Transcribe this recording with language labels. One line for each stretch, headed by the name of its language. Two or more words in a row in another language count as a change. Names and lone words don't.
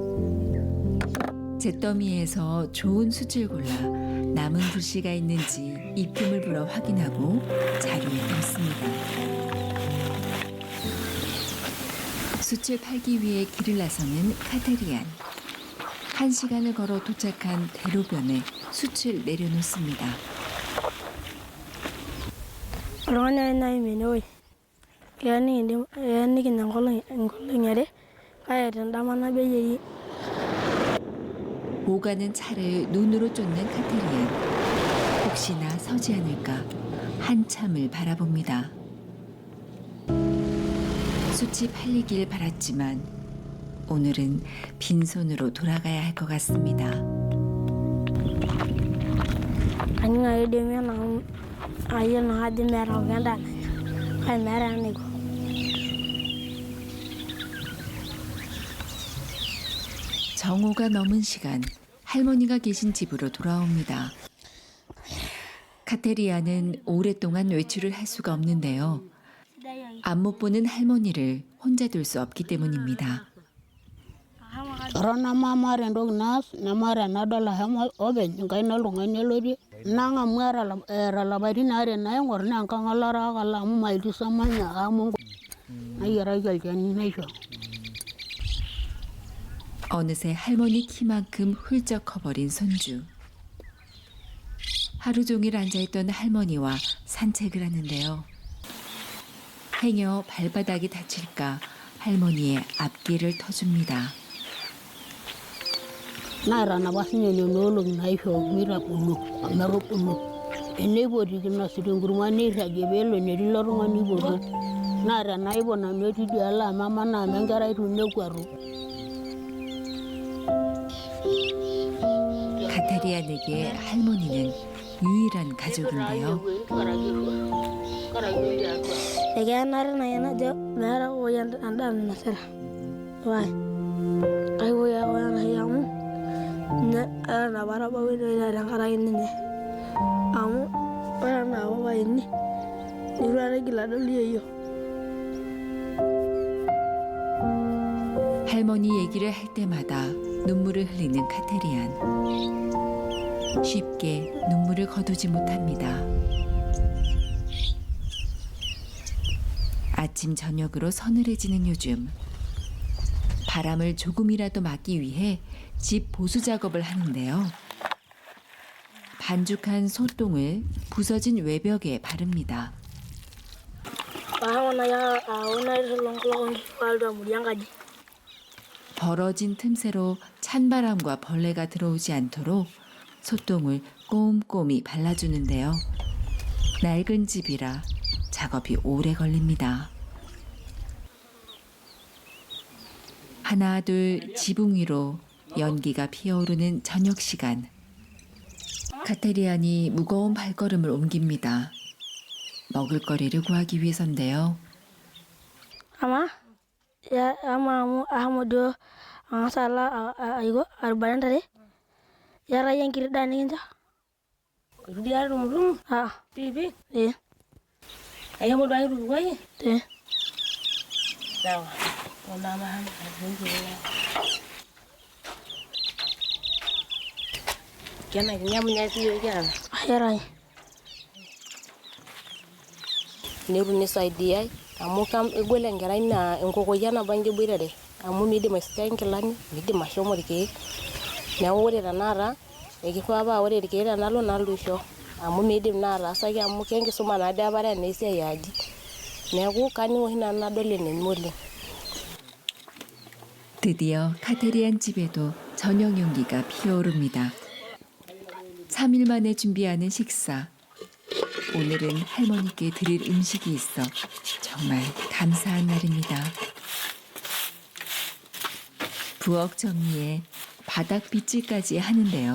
Korean: 잿더미에서 좋은 숯을 골라 남은 불씨가 있는지 입김을 불어 확인하고 자루에 담습니다. 숯을 팔기 위해 길을 나서는 카테리안. 1시간을 걸어 도착한 대로변에 숯을 내려놓습니다.
Masai: oltung'ani ake naim enewueji keya nikinya enkolong are kake tendama nabo eyieri.
Korean: 오가는 차를 눈으로 쫓는 카테리안. 혹시나 서지 않을까 한참을 바라봅니다. 숯이 팔리길 바랐지만 오늘은 빈손으로 돌아가야 할 것 같습니다.
Masai: kaning ake demi enaa ayiolo ajo meeta apa endaa nanya kake meeta enaiko.
Korean: 정오가 넘은 시간 할머니가 계신 집으로 돌아옵니다. 카테리아는 오랫동안 외출을 할 수가 없는데요. 앞 못 보는 할머니를 혼자 둘 수 없기 때문입니다.
Masai: Eton namaata entoki naas, namaata enadol ashomo openy enkaina oltung'ani elotie. Nang'amu eeta lapaitin aare naing'or naa enkang olaraa alo amu maitisomanya amu nayiaraki olchani naisho.
Korean: 어느새 할머니 키만큼 훌쩍 커버린 손주. 하루 종일 앉아있던 할머니와 산책을 하는데요. 행여 발바닥이 다칠까 할머니의 앞길을 터줍니다.
Masai: Naata napa sinye nena olong'i naisho mitagolo ometubulu. Eneipoti kinosita enkurma neirragie peelo enetii ilo tung'ani ipoto. Naa tenaipo nanu etii idialo amu amanaa amu enkerai itu nekuatu.
Korean: 카테리안에게 할머니는 유일한 가족인데요.
Masai: Ekenare nai najo meeta pooki endaa nainosita. Why? Kaipoi ake nai amu ninye eton apa atabawua ene tenkaraki ninye. Amu ore enaa papaini nitu aikata aigil adol yeyio.
Korean: 할머니 얘기를 할 때마다 눈물을 흘리는 카테리안. 쉽게 눈물을 거두지 못합니다. 아침 저녁으로 서늘해지는 요즘. 바람을 조금이라도 막기 위해 집 보수 작업을 하는데요. 반죽한 소똥을 부서진 외벽에 바릅니다.
Masai: Ashomo nai aun aitushul kulo nkishu alotu amurie enkaji.
Korean: 벌어진 틈새로 찬바람과 벌레가 들어오지 않도록 소똥을 꼼꼼히 발라주는데요. 낡은 집이라 작업이 오래 걸립니다. 하나 둘 지붕 위로 연기가 피어오르는 저녁 시간. 카테리안이 무거운 발걸음을 옮깁니다. 먹을거리를 구하기 위해서인데요.
Masai: Ama amu ashomo duo ang'as alo arubare ntare. Iyata iyie enkiti daa nikincho? Etii atumutum piipik ayeuo duo aitutukuoki sawa kena kinyamunya siyo kiata Ayaraki. netu nisaidiai amu egol enkerai naa enkokoyia nabo inji eboitare amu miidim aisukai nkilani miidim ashomo irkeek neeku ore tenakata ekifaa paa ore irkeek tenalo nalotu aisho amu miidim naa ataasaki amu kenkisuma naadii apare enaa esiai eaji neeku kaning oshi nanu nadol enenyu oleng.
Korean: 드디어 카테리안 집에도 저녁 용기가 피어오릅니다. 3일 만에 준비하는 식사. 오늘은 할머니께 드릴 음식이 있어 정말 감사한 날입니다. 부엌 정리에 바닥 빗질까지 하는데요.